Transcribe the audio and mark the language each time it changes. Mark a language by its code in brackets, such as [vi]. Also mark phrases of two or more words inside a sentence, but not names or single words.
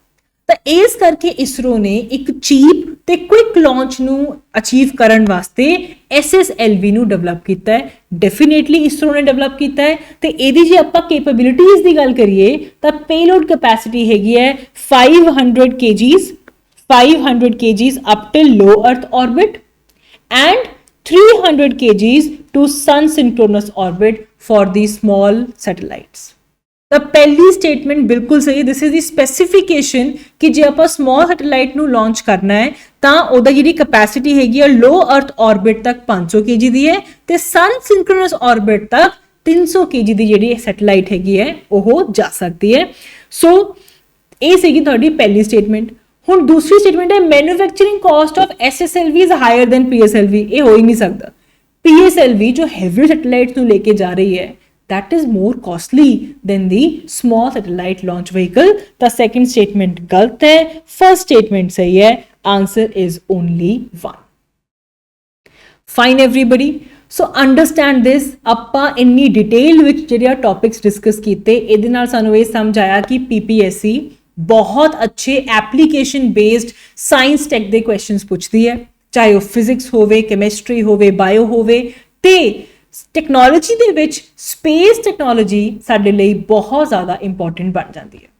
[pa] ਤਾਂ ਇਸ ਕਰਕੇ ਇਸਰੋ ਨੇ ਇੱਕ ਚੀਪ ਤੇ [en] quick launch [pa] ਨੂੰ ਅਚੀਵ ਕਰਨ ਵਾਸਤੇ SSLV ਨੂੰ ਡਿਵੈਲਪ ਕੀਤਾ ਹੈ. ਡੈਫੀਨੇਟਲੀ ਇਸਰੋ ਨੇ ਡਿਵੈਲਪ ਕੀਤਾ ਹੈ ਤੇ ਇਹਦੀ ਜੇ ਆਪਾਂ ਕੈਪੇਬਿਲਿਟੀਜ਼ ਦੀ ਗੱਲ ਕਰੀਏ ਤਾਂ [en] payload capacity [pa] ਹੈਗੀ ਹੈ 500 kgs [en] up till low earth orbit and 300 kgs to sun synchronous orbit for the small satellites. [pa] ਤਾਂ ਪਹਿਲੀ ਸਟੇਟਮੈਂਟ ਬਿਲਕੁਲ ਸਹੀ. [en] this is the specification [pa] ਕਿ ਜੇ ਆਪਾਂ [en] small satellite [pa] ਨੂੰ ਲਾਂਚ ਕਰਨਾ ਹੈ ਤਾਂ ਉਹਦਾ ਜਿਹੜੀ ਕੈਪੈਸਿਟੀ ਹੈਗੀ ਹੈ [en] low earth orbit [pa] ਤੱਕ 500 kg ਦੀ ਹੈ ਤੇ [en] sun synchronous orbit [pa] ਤੱਕ 300 kg ਦੀ ਜਿਹੜੀ ਸੈਟੇਲਾਈਟ ਹੈਗੀ ਹੈ ਉਹ ਜਾ ਸਕਦੀ ਹੈ. ਸੋ ਇਹ ਸੀਗੀ ਤੁਹਾਡੀ ਪਹਿਲੀ ਸਟੇਟਮੈਂਟ. ਹੁਣ ਦੂਸਰੀ ਸਟੇਟਮੈਂਟ ਹੈ [en] manufacturing cost of SSLV is higher than PSLV. [pa] ਇਹ ਹੋ ਹੀ ਨਹੀਂ ਸਕਦਾ. [en] PSLV ਜੋ heavy satellites [pa] ਨੂੰ ਲੈ ਕੇ ਜਾ ਰਹੀ ਹੈ [en] that is more costly than the small satellite launch vehicle. The second statement [hi] गलत है, [en] first statement [hi] सही है. [en] Answer is only one. Fine everybody. So understand this. [pa] ਆਪਾਂ ਇੰਨੀ डिटेल ਵਿੱਚ ਜਿਹੜੇ टॉपिक्स डिस्कस ਕੀਤੇ ਇਹਦੇ ਨਾਲ ਸਾਨੂੰ ਇਹ ਸਮਝ ਆਇਆ ਕਿ PPSC ਬਹੁਤ ਅੱਛੇ [en] application based science tech [pa] ਦੇ ਕੁਐਸਚਨਸ ਪੁੱਛਦੀ ਹੈ ਚਾਹੇ ਉਹ ਫਿਜ਼ਿਕਸ ਹੋਵੇ ਕੈਮਿਸਟਰੀ ਹੋਵੇ ਬਾਇਓ ਹੋਵੇ ਤੇ ਟੈਕਨੋਲੋਜੀ ਦੇ ਵਿੱਚ [en] space technology [pa] ਸਾਡੇ ਲਈ ਬਹੁਤ ਜ਼ਿਆਦਾ ਇੰਪੋਰਟੈਂਟ ਬਣ ਜਾਂਦੀ ਹੈ.